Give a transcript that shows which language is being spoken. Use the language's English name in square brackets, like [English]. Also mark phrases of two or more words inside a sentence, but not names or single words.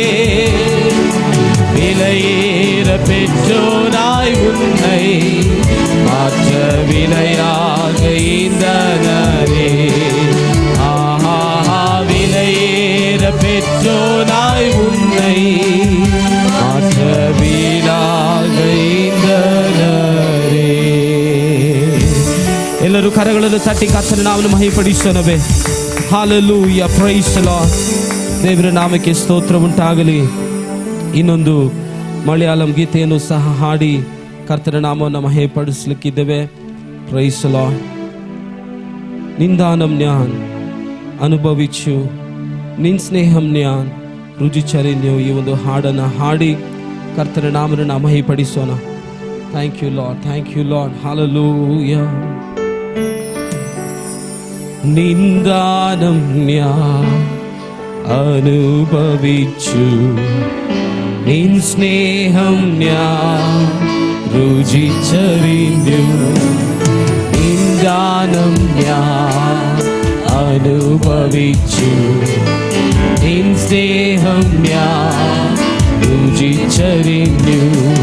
[Tamil] விலையேற பெற்றோனாய் உன்னை மாற்ற விலையாக ஈந்தனரே. ஆஹா. விலையேற பெற்றோனாய் உன்னை மாற்ற விலையாக ஈந்தனரே. [Kannada] ಎಲ್ಲರೂ ಕರಗಳನ್ನು ತಟ್ಟಿ ಕರ್ತನ ನಾಮವನ್ನು ಮಹಿಮೆಪಡಿಸೋಣವೇ. ಹಾಲೆಲೂಯಾ. [English] Praise the Lord. [Kannada] ದೇವರ ನಾಮಕ್ಕೆ ಸ್ತೋತ್ರ ಉಂಟಾಗಲಿ. ಇನ್ನೊಂದು ಮಲಯಾಳಂ ಗೀತೆಯನ್ನು ಸಹ ಹಾಡಿ ಕರ್ತನ ನಾಮವನ್ನು ಮಹಿಮೆಪಡಿಸಲಿಕ್ಕಿದ್ದೇವೆ. [English] Praise the Lord. [Malayalam] നിന്ദാനം ഞാൻ ಅನುಭವಿച്ചു, നിൻ സ്നേഹം ഞാൻ ರುಚಿಚರಿഞ്ഞു. [Kannada] ಈ ಒಂದು ಹಾಡನ್ನು ಹಾಡಿ ಕರ್ತನ ನಾಮವನ್ನು ಮಹಿಮೆಪಡಿಸೋಣ. [English] Thank you Lord. Thank you Lord. Hallelujah. [Malayalam] നിന്ദാനം ഞാൻ അനുഭവിച്ചു, നിൻ സ്നേഹം ഞാൻ രുചിച്ചറിഞ്ഞു. നിന്ദാനം ഞാൻ അനുഭവിച്ചു, നിൻ സ്നേഹം ഞാൻ രുചിച്ചറിഞ്ഞു.